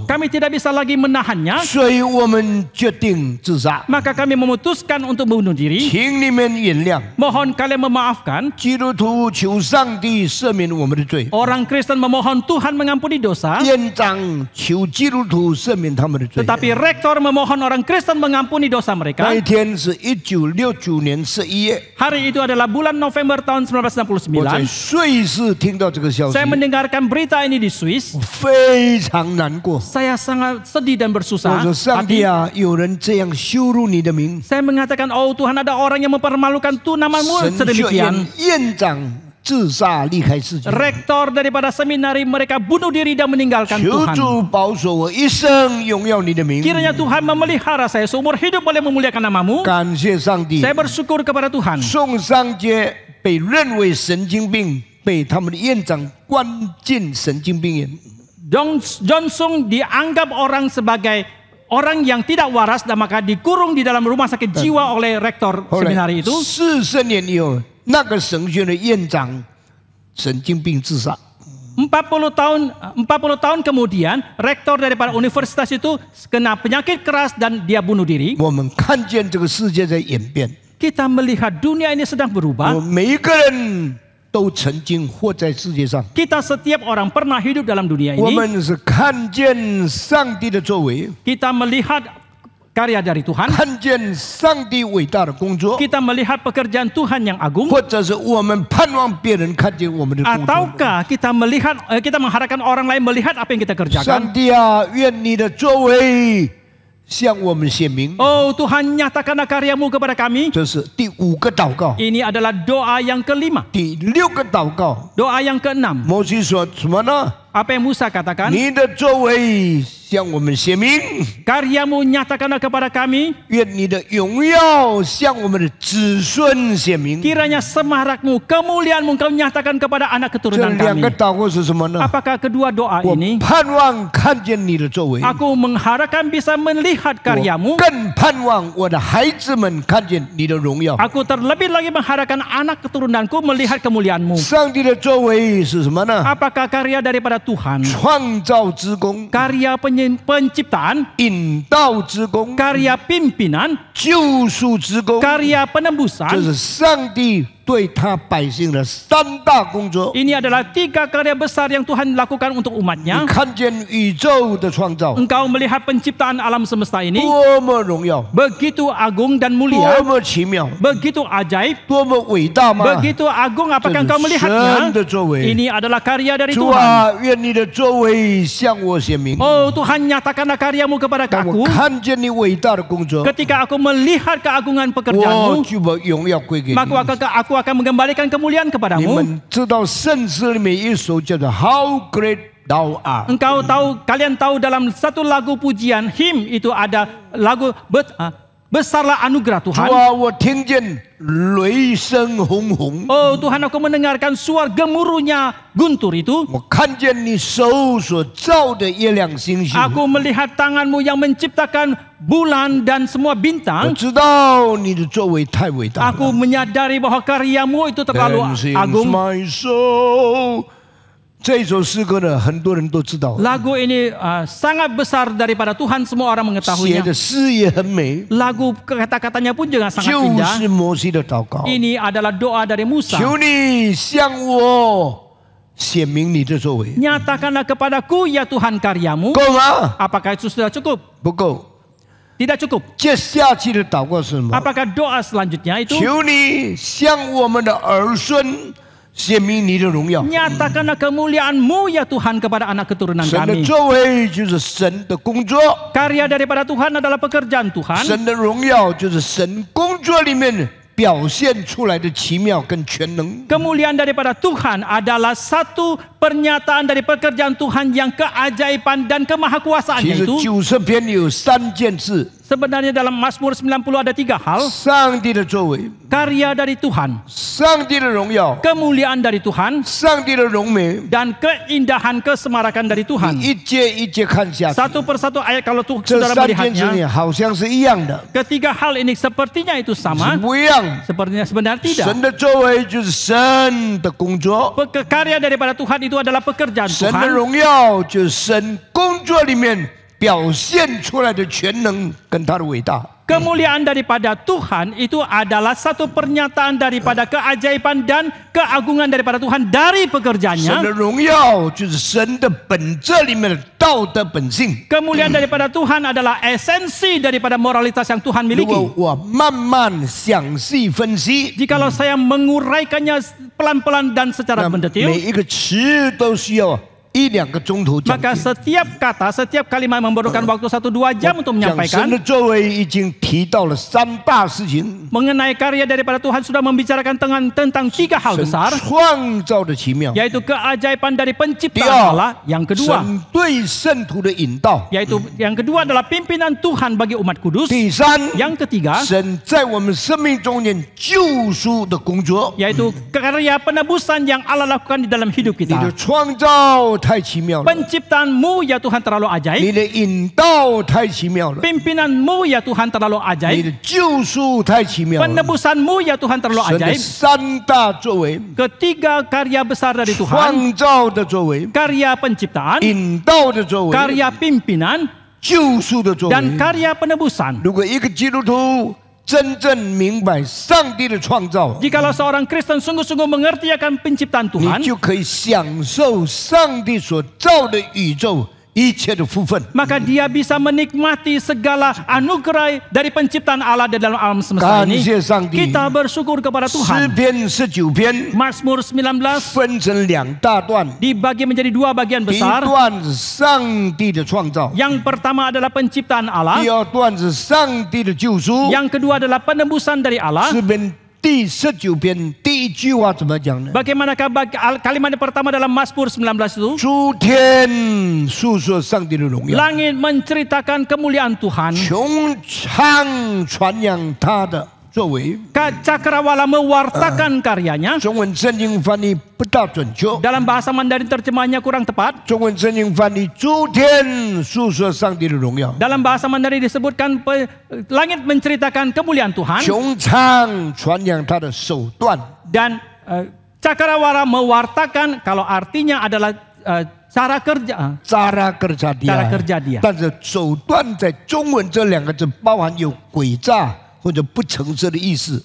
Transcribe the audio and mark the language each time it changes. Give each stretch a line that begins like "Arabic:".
Indonesian: Kami tidak bisa lagi menahannya.
Chinese: 所以我们决定自杀。
Indonesian: Maka kami memutuskan untuk bunuh diri.
Chinese: 请你们原谅，
Indonesian: Mohon kalian memaafkan.
Chinese: 基督徒求上帝赦免我们的罪，
Indonesian: Orang Kristen memohon Tuhan mengampuni dosa.
Chinese: 院长求基督徒赦免他们的罪。
Indonesian: Tetapi rektor memohon orang Kristen mengampuni dosa
Chinese: 那
Indonesian: mereka.
Chinese: 一天是1969年11月，
Indonesian: Hari itu adalah bulan November tahun
Chinese: 我在
Indonesian: 1969.
Chinese: 瑞士听到这个消息，
Indonesian: Saya mendengarkan berita ini di Swiss.
Chinese: 非常难过。
Indonesian: Saya sangat sedih dan
Chinese: 我
Indonesian: bersusah
Chinese: 说：“上帝
Indonesian: hati.
Chinese: 啊，有人这样羞辱你的名，
Indonesian: Saya mengatakan, oh Tuhan, ada orang yang mempermalukan namamu
Chinese: 神学
Indonesian: sedemikian.
Chinese: 院院长自杀离开世界。
Indonesian: Rektor daripada seminari mereka bunuh diri dan meninggalkan
Chinese: 求
Indonesian: Tuhan.
Chinese: 主保守我一生荣耀你的名。
Indonesian: Kiranya Tuhan memelihara saya seumur hidup boleh memuliakan namamu.
Chinese: 感谢上帝。
Indonesian: Saya bersyukur kepada Tuhan.
Chinese: 宋尚杰被认为神经病，被他们的院长关进神经病院。
Indonesian: John Sung dianggap orang sebagai orang yang tidak waras dan maka dikurung di dalam rumah sakit jiwa oleh rektor
Chinese: 后来
Indonesian: seminari itu.
Chinese: 40年以后，那个神学的院长神经病自杀。
Indonesian: 40 tahun kemudian rektor daripada universitas itu kena penyakit keras dan dia bunuh diri.
Chinese: 我们看见这个世界在演变，
Indonesian: Kita melihat dunia ini sedang berubah.
Chinese: 每一个人都曾经活在世界上，
Indonesian: Kita setiap orang pernah hidup dalam dunia
Chinese: 我
Indonesian: ini.
Chinese: 们是看见上帝的作为，
Indonesian: Kita melihat karya dari Tuhan.
Chinese: 看见上帝伟大的工作，
Indonesian: Kita melihat pekerjaan Tuhan yang agung.
Chinese: 或者是我们盼望别人看见我们的工作。
Indonesian: Ataukah kita mengharapkan orang lain melihat apa yang kita
Chinese: 上
Indonesian: kerjakan?
Chinese: 帝啊，愿你的作为向我们显明。
Indonesian: Oh Tuhan, nyatakanlah karyamu kepada kami.
Chinese: 这是第5个祷告，
Indonesian: Ini adalah doa yang kelima.
Chinese: 第6个祷告，
Indonesian: Doa yang keenam.
Chinese: 摩西说什么呢？
Indonesian: Apa yang Musa katakan?
Chinese: 你的作为向我们显明，
Indonesian: Karyamu nyatakanlah kepada kami.
Chinese: 愿你的荣耀向我们的子孙显明。
Indonesian: Kiranya semarakmu, kemuliaanmu kau nyatakan kepada anak
Chinese: 这
Indonesian: keturunan
Chinese: 2 个
Indonesian: kami.
Chinese: 祷告是什么呢？
Indonesian: Apakah kedua doa
Chinese: 我
Indonesian: ini?
Chinese: 盼望看见你的作为，
Indonesian: Aku mengharapkan bisa melihat
Chinese: 我
Indonesian: karyamu.
Chinese: 更盼望我的孩子们看见你的荣耀。
Indonesian: Aku terlebih lagi mengharapkan anak keturunanku melihat kemuliaanmu.
Chinese: 上帝的作为是什么呢？
Indonesian: Apakah karya daripada Tuhan?
Chinese: 创造之功、
Indonesian: Karya penciptaan,
Chinese: 引导之功、
Indonesian: karya pimpinan,
Chinese: 救赎之功，
Indonesian: karya
Chinese: 这
Indonesian: penembusan.
Chinese: 是上帝对他百姓的3大工作。
Indonesian: Ini adalah 3 karya besar yang Tuhan lakukan untuk
Chinese: 你
Indonesian: umatnya.
Chinese: 看见宇宙的创造
Indonesian: Engkau melihat penciptaan alam semesta ini
Chinese: 多么荣耀，
Indonesian: begitu agung dan
Chinese: 多
Indonesian: mulia,
Chinese: 么奇妙，
Indonesian: begitu ajaib,
Chinese: 多么伟大吗？
Indonesian: begitu agung.
Chinese: 这
Indonesian: Apakah
Chinese: 是
Indonesian: engkau
Chinese: 神
Indonesian: melihatnya?
Chinese: 的作为。
Indonesian: Ini adalah karya dari
Chinese: 主
Indonesian: Tuhan.
Chinese: 啊，愿你的作为向我显明。
Indonesian: Oh Tuhan, nyatakanlah karyamu kepada
Chinese: 当
Indonesian: aku.
Chinese: 我看见你伟大的工作，
Indonesian: Ketika aku melihat keagungan
Chinese: 我
Indonesian: pekerjaanmu,
Chinese: 就把荣耀归给你。
Indonesian: maka aku akan mengembalikan kemuliaan
Chinese: 你
Indonesian: kepadamu.
Chinese: 们知道圣诗里面一首叫做《How Great Thou Art》。
Indonesian: Kalian tahu dalam satu lagu pujian hymn itu ada lagu besarlah anugerah
Chinese: 主
Indonesian: Tuhan.
Chinese: 啊，我听见雷声轰轰，
Indonesian: Oh Tuhan, aku mendengarkan suara gemuruhnya guntur itu.
Chinese: 我看见你手所造的月亮星星。
Indonesian: Aku melihat tanganmu yang menciptakan bulan dan semua bintang.
Chinese: 知道你的作为太伟大了。
Indonesian: Aku menyadari bahwa karyamu itu terlalu
English: Dancing
Indonesian: agung.
English: my soul，
Chinese: 这首诗歌呢，很多人都知道，
Indonesian: Lagu ini sangat besar daripada Tuhan, semua orang mengetahuinya.
Chinese: 的诗也很美，
Indonesian: Lagu kata-katanya pun juga sangat
Chinese: 就
Indonesian: indah.
Chinese: 是摩西的祷告。
Indonesian: Ini adalah doa dari Musa.
Chinese: 求你向我显明你的作为，
Indonesian: Nyatakanlah kepadaku ya Tuhan karyamu.
Chinese: 够吗？
Indonesian: Apakah itu sudah cukup?
Chinese: 不够。
Indonesian: Tidak cukup.
Chinese: 接下去的祷告是什么？
Indonesian: Apakah doa selanjutnya itu?
Chinese: 求你向我们的儿孙显明你的荣耀。
Indonesian: Nyatakanlah kemuliaan-Mu ya Tuhan kepada anak keturunan
Chinese: 神的
Indonesian: kami.
Chinese: 作为就是神的工作，
Indonesian: Karya daripada Tuhan adalah pekerjaan Tuhan.
Chinese: 神的荣耀就是神工作里面表现出来的奇妙跟全能。
Indonesian: Kemuliaan daripada Tuhan adalah satu pernyataan dari pekerjaan Tuhan yang keajaiban dan
Chinese: 其
Indonesian: kemahakuasaannya
Chinese: 实
Indonesian: itu.
Chinese: 90篇有3件事：
Indonesian: Sebenarnya dalam Mazmur 90 ada 3 hal.
Chinese: 上帝的作为、
Indonesian: Karya dari Tuhan,
Chinese: 上帝的荣耀、
Indonesian: kemuliaan dari Tuhan,
Chinese: 上帝的荣美。
Indonesian: dan keindahan kesemarakan dari Tuhan.
Chinese: 一节一节看下去，
Indonesian: Satu persatu ayat kalau
Chinese: 这
Indonesian: saudara
Chinese: 3件事
Indonesian: melihatnya,
Chinese: 情好像是一样的，
Indonesian: ketiga hal ini sepertinya itu
Chinese: 是
Indonesian: sama,
Chinese: 不一样。
Indonesian: sebenarnya tidak.
Chinese: 神的作为就是神的工作，
Indonesian: Karya daripada Tuhan itu adalah pekerjaan
Chinese: 神的
Indonesian: Tuhan.
Chinese: 荣耀就是神工作里面表现出来的全能跟他的伟大。
Indonesian: Kemuliaan daripada Tuhan itu adalah satu pernyataan daripada keajaiban dan keagungan daripada Tuhan dari
Chinese: 神的
Indonesian: pekerjaannya.
Chinese: 荣耀就是神的本质里面的道德本性。
Indonesian: Kemuliaan daripada Tuhan adalah esensi daripada moralitas yang Tuhan miliki.
Chinese: 果我慢慢详细分析，
Indonesian: Jikalau saya menguraikannya pelan-pelan dan secara
Chinese: 那每
Indonesian: mendetil,
Chinese: 一个词都需要1-2个钟头讲
Indonesian: maka
Chinese: 解。
Indonesian: setiap kata, setiap kalimat memerlukan waktu 1-2 jam untuk
Chinese: 讲神
Indonesian: menyampaikan.
Chinese: 的作为已经提到了3大事情：
Indonesian: Mengenai karya daripada Tuhan sudah membicarakan tentang 3 hal
Chinese: 神
Indonesian: besar,
Chinese: 创造的奇妙，
Indonesian: yaitu keajaiban dari
Chinese: 第
Indonesian: penciptaan Allah. Yang kedua,
Chinese: 神对圣徒的引导，
Indonesian: yaitu yang kedua adalah pimpinan Tuhan bagi umat kudus.
Chinese: 第三，
Indonesian: Yang ketiga,
Chinese: 神在我们生命中间救赎的工作。
Indonesian: yaitu karya penebusan yang Allah lakukan di dalam hidup
Chinese: 你的
Indonesian: kita.
Chinese: 创造太奇妙了，
Indonesian: Penciptaan-Mu ya Tuhan terlalu
Chinese: 你
Indonesian: ajaib.
Chinese: 的引导太奇妙了，
Indonesian: Pimpinan-Mu ya Tuhan terlalu
Chinese: 你
Indonesian: ajaib.
Chinese: 的救赎太奇妙了。
Indonesian: Penebusan-Mu ya Tuhan terlalu
Chinese: 神的
Indonesian: ajaib.
Chinese: 3大作为：
Indonesian: Ketiga karya besar dari Tuhan,
Chinese: 创造的作为、
Indonesian: karya penciptaan,
Chinese: 引导的作为、
Indonesian: karya pimpinan,
Chinese: 救赎的作
Indonesian: dan
Chinese: 为。
Indonesian: karya penebusan.
Chinese: 如果一个基督徒真正明白上帝的创造，
Indonesian: Jikalau seorang Kristen sungguh-sungguh mengerti akan penciptaan
Chinese: 你
Indonesian: Tuhan,
Chinese: 就可以享受上帝所造的宇宙一切的福分。
Indonesian: maka dia bisa menikmati segala anugerah dari penciptaan Allah di dalam alam semesta ini.
Chinese: 感谢上帝。
Indonesian: Kita bersyukur kepada
Chinese: 诗
Indonesian: Tuhan.
Chinese: 篇19篇
Indonesian: Mazmur 19
Chinese: 分成2大段，
Indonesian: dibagi menjadi 2 bagian
Chinese: 第一
Indonesian: besar.
Chinese: 段是上帝的创造，
Indonesian: Yang pertama adalah penciptaan Allah,
Chinese: 第二段是上帝的救赎。
Indonesian: yang kedua adalah penebusan dari Allah.
Chinese: 诗篇第19篇第一句话怎么讲呢？
Indonesian: Bagaimanakah kalimat yang pertama dalam Mazmur 19 itu?
Chinese: 诸天述说上帝的荣耀，
Indonesian: Langit menceritakan kemuliaan Tuhan,
Chinese: 穹苍传扬他的作为。
Indonesian: cakrawala mewartakan karyanya.
Chinese: 中文圣经翻译不大准确，
Indonesian: Dalam bahasa Mandarin terjemahannya kurang tepat.
Chinese: 中文圣经翻译诸天述说上帝的荣耀，
Indonesian: Dalam bahasa Mandarin disebutkan langit menceritakan kemuliaan Tuhan
Chinese: 穹苍传扬他的手段。
Indonesian: dan cakrawala mewartakan, kalau artinya adalah cara kerja. Cara kerja dia， cara kerja dia
Chinese: 但是手段在中文这2个字包含有诡诈或者不诚实的意思，